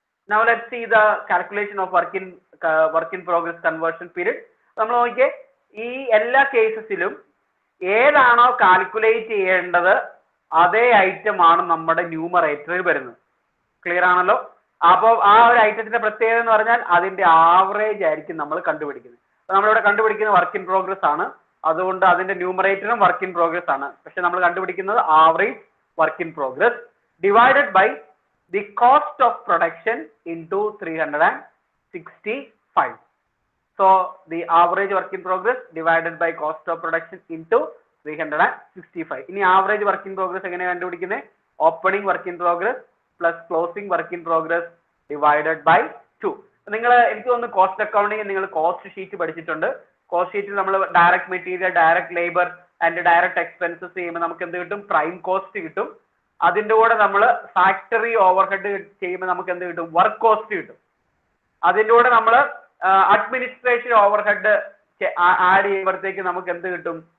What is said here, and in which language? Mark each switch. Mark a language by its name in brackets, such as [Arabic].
[English] Now let's see the calculation of work in progress conversion period. [Malayalam] നമ്മൾ നോക്കിയേ, ഈ എല്ലാ കേസസിലും ഏതാണോ കാൽക്കുലേറ്റ് ചെയ്യേണ്ടത് അതേ ഐറ്റം ആണ് നമ്മുടെ ന്യൂമറേറ്ററിൽ വരുന്നത്. ക്ലിയർ ആണല്ലോ? അപ്പോൾ ആ ഒരു ഐറ്റത്തിന്റെ പ്രത്യേകത എന്ന് പറഞ്ഞാൽ അതിന്റെ ആവറേജ് ആയിരിക്കും നമ്മൾ കണ്ടുപിടിക്കുന്നത്. അപ്പൊ നമ്മളിവിടെ കണ്ടുപിടിക്കുന്നത് വർക്ക് ഇൻ പ്രോഗ്രസ് ആണ്, അതുകൊണ്ട് അതിന്റെ ന്യൂമറേറ്ററും വർക്ക് ഇൻ പ്രോഗ്രസ് ആണ്. പക്ഷെ നമ്മൾ കണ്ടുപിടിക്കുന്നത് average work in progress [English] Divided by the cost of production into 365. So the average work in progress divided by cost of production into 365. [Malayalam] ഇനി average work in progress എങ്ങനെയാണ് കണ്ടുപിടിക്കുന്നത്? [English] opening work in progress plus closing work in progress divided by 2. [Malayalam] നിങ്ങൾ എനിക്ക് തോന്നുന്നു cost accounting നിങ്ങൾ cost sheet പഠിച്ചിട്ടുണ്ട്. Cost ഷീറ്റിൽ നമ്മൾ direct material, direct labour and direct expenses ചെയ്യുമ്പോൾ നമുക്ക് എന്ത് കിട്ടും? പ്രൈം കോസ്റ്റ് കിട്ടും. അതിന്റെ കൂടെ നമ്മൾ ഫാക്ടറി ഓവർഹെഡ് ചെയ്യുമ്പോൾ നമുക്ക് എന്ത് കിട്ടും? വർക്ക് കോസ്റ്റ് കിട്ടും. അതിന്റെ കൂടെ നമ്മൾ അഡ്മിനിസ്ട്രേഷൻ ഓവർഹെഡ് ആഡ് ചെയ്യുമ്പോഴത്തേക്ക് നമുക്ക് എന്ത് കിട്ടും?